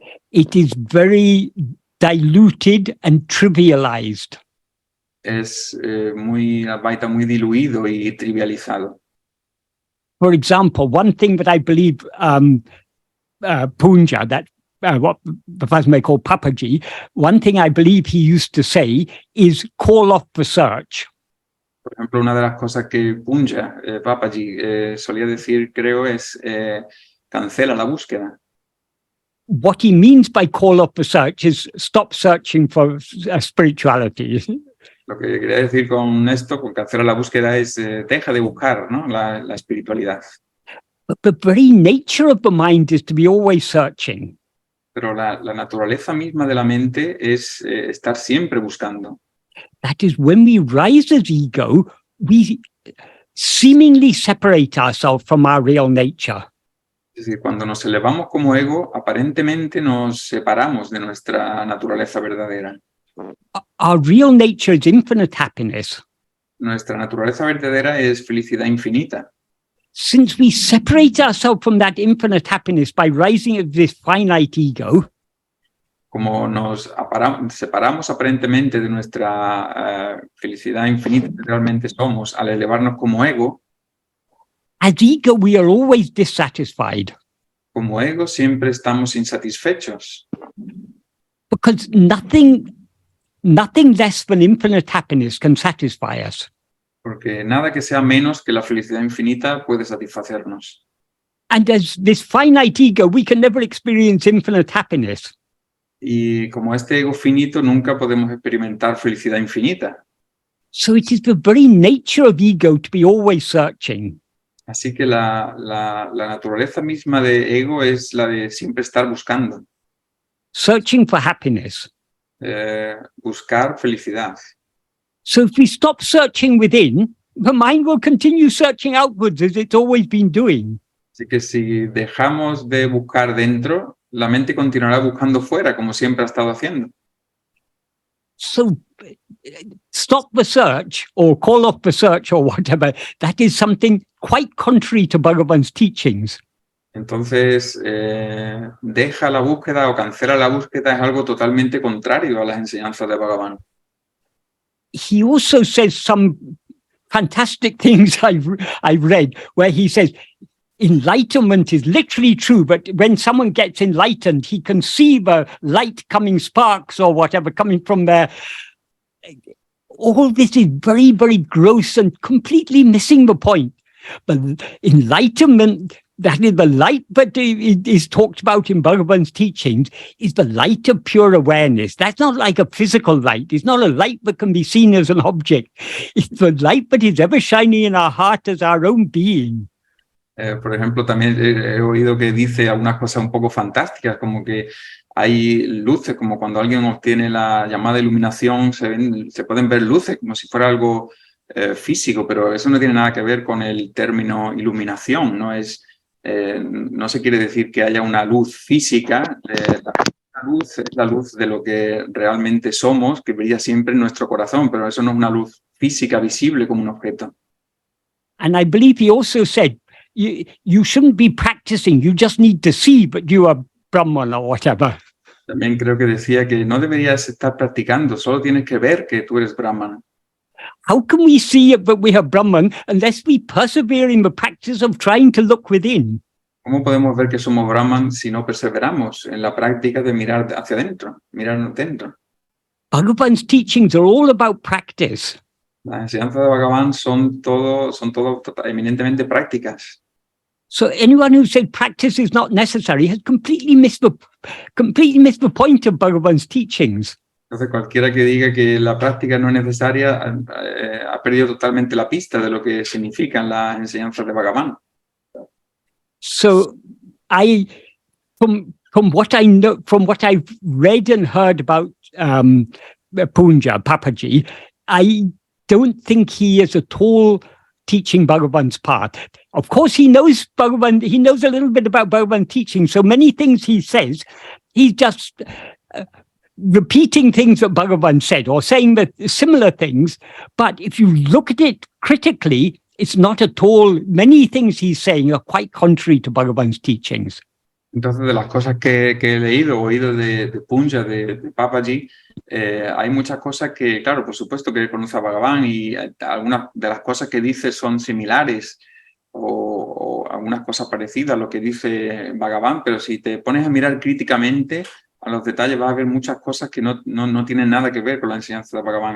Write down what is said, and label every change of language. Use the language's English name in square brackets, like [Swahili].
[English] It is very diluted and trivialized. [Spanish] Es muy Advaita, muy diluido y trivializado. [English] For example, one thing that I believe Punja, that what the first may call Papaji, one thing I believe he used to say is call off the search. [Spanish] Por ejemplo, una de las cosas que Punja, Papaji, solía decir, creo, es cancela la búsqueda. [English] What he means by call off the search is stop searching for spirituality. [Spanish] Lo que quería decir con esto, con cancela la búsqueda, es deja de buscar, ¿no? la espiritualidad. [English] But the very nature of the mind is to be always searching. [Spanish] Pero la naturaleza misma de la mente es estar siempre buscando. [English] That is, when we rise as ego, we seemingly separate ourselves from our real nature. [Spanish] Es decir, cuando nos elevamos como ego, aparentemente nos separamos de nuestra naturaleza verdadera. [English] Our real nature is infinite happiness. [Spanish] Nuestra naturaleza verdadera es felicidad infinita. [English] Since we separate ourselves from that infinite happiness by rising as this finite ego, [Spanish] Como nos separamos aparentemente de nuestra felicidad infinita que realmente somos al elevarnos como ego, [English] as ego we are always dissatisfied [Spanish] como ego siempre estamos insatisfechos. [English] because nothing less than infinite happiness can satisfy us. [Spanish] Porque nada que sea menos que la felicidad infinita puede satisfacernos. [English] And as this finite ego, we can never experience infinite happiness. [Spanish] Y como este ego finito, nunca podemos experimentar felicidad infinita. [English] So it is the very nature of ego to be always searching. [Spanish] Así que la naturaleza misma de ego es la de siempre estar buscando. [English] Searching for happiness. [Spanish] Buscar felicidad. [English] So if we stop searching within, the mind will continue searching outwards as it's always been doing. [Spanish] Así que si dejamos de buscar dentro, la mente continuará buscando fuera, como siempre ha estado haciendo. [English] So stop the search or call off the search or whatever. That is something quite contrary to Bhagavan's teachings. [Spanish] Entonces, deja la búsqueda o cancela la búsqueda es algo totalmente contrario a las enseñanzas de Bhagavan. [English] He also says some fantastic things I've read where he says enlightenment is literally true, but when someone gets enlightened, he can see the light coming, sparks or whatever coming from there. All this is very, very gross and completely missing the point. But enlightenment, that is the light that is talked about in Bhagavan's teachings, is the light of pure awareness. That's not like a physical light. It's not a light that can be seen as an object. It's the light that is ever shining in our heart as our own being. [Spanish] Por ejemplo, también he oído que dice algunas cosas un poco fantásticas, como que hay luces, como cuando alguien obtiene la llamada iluminación, se pueden ver luces como si fuera algo físico, pero eso no tiene nada que ver con el término iluminación, no se quiere decir que haya una luz física, la luz es la luz de lo que realmente somos, que brilla siempre en nuestro corazón, pero eso no es una luz física visible como un objeto. [English] And I believe he also said, you shouldn't be practicing, you just need to see, but you are Brahman or whatever. [Spanish] También creo que decía que no deberías estar practicando, solo tienes que ver que tú eres Brahman. [English] How can we see that we are Brahman unless we persevere in the practice of trying to look within? [Spanish] ¿Cómo podemos ver que somos Brahman si no perseveramos en la práctica de mirar hacia adentro, mirar dentro? [English] Bhagavan's teachings are all about practice. [Spanish] Las enseñanzas de Bhagavan son todo eminentemente prácticas. [English] So anyone who said practice is not necessary has completely missed the point of Bhagavan's teachings. [Spanish] Entonces cualquiera que diga que la práctica no es necesaria ha perdido totalmente la pista de lo que significan las enseñanzas de Bhagavan. [English] So from what I know, from what I've read and heard about Punja, Papaji, I don't think he is at all teaching Bhagavan's path. Of course, he knows Bhagavan, he knows a little bit about Bhagavan teaching, so many things he says, he's just repeating things that Bhagavan said or saying that similar things, but if you look at it critically, it's not at all, many things he's saying are quite contrary to Bhagavan's teachings. [Spanish] Entonces, de las cosas que he leído, oído de Punja, de Papaji, hay muchas cosas que, claro, por supuesto que conoce a Bhagavan y algunas de las cosas que dice son similares o algunas cosas parecidas a lo que dice Bhagavan, pero si te pones a mirar críticamente a los detalles vas a ver muchas cosas que no tienen nada que ver con la enseñanza de Bhagavan.